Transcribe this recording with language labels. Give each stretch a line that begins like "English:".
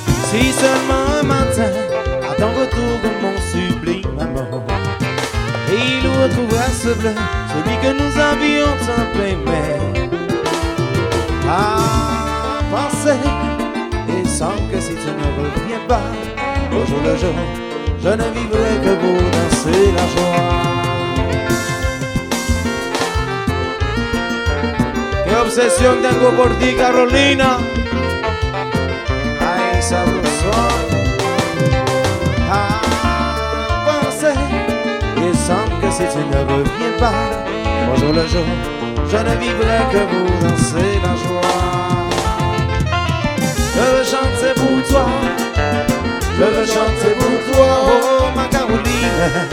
French: Si seulement un matin, à ton retour, mon sublime amour, et il retrouvera ce bleu, celui que nous avions tant aimé. Ah, pensez, il semble que si tu ne reviens pas, au jour le jour, je ne vivrai que pour danser la joie.
Spanish: Qué obsesión tengo por ti, Carolina. Ay, sabrosón.
French: Ah, pensez, il semble que si tu ne reviens pas, au jour le jour, je ne vivrai que pour danser la joie. Je veux chanter pour toi, je veux chanter pour toi, oh ma Caroline.